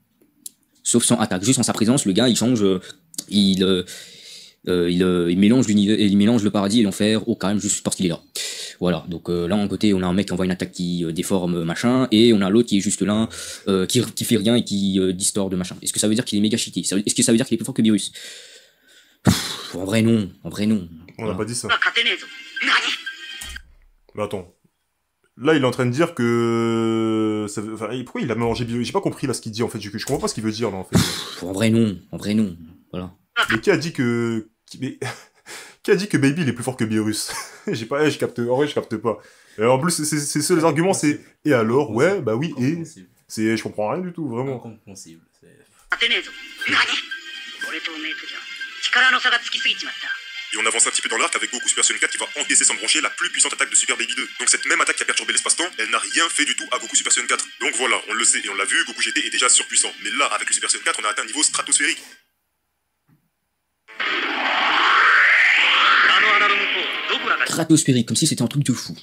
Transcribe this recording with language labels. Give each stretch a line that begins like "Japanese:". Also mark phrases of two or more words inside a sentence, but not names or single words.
French: Sauf sans attaque, juste en sa présence, le gars il change, il mélange l'univers, il mélange le paradis et l'enfer au calme juste parce qu'il est là. Voilà, donc là en côté on a un mec qui envoie une attaque qui déforme machin, et on a l'autre qui est juste là, qui fait rien et qui distord de machin. Est-ce que ça veut dire qu'il est méga cheaté? Est-ce que ça veut dire qu'il est plus fort que Beerus? En vrai non, On n'a pas dit ça.
Japanese: 勝てねえぞ。何？
French: Mais attends. Là, il est en train de dire que... Enfin, pourquoi il a mélangé Beerus? J'ai pas compris là ce qu'il dit en fait, je comprends pas ce qu'il veut dire là en fait. En vrai non, voilà. Mais qui a dit que... Qui a dit que Baby il est plus fort que Beerus? Je capte... En vrai, je capte pas. En plus, c'est seuls arguments, c'est... Et alors? Ouais, bah oui, et... Je comprends rien du tout, vraiment. Incompréhensible.
Japanese: 勝てねえぞ。何？俺とおめえとじゃ力の差がつきすぎちまった。
French: Et on avance un petit peu dans l'arc avec Goku Super Saiyan 4 qui va encaisser sans broncher la plus puissante attaque de Super Baby 2. Donc cette même attaque qui a perturbé l'espace-temps, elle n'a rien fait du tout à Goku Super Saiyan 4. Donc voilà, on le sait et on l'a vu, Goku GT est déjà surpuissant. Mais là, avec le Super Saiyan 4, on a atteint un niveau stratosphérique. Stratosphérique, comme si c'était un truc de fou.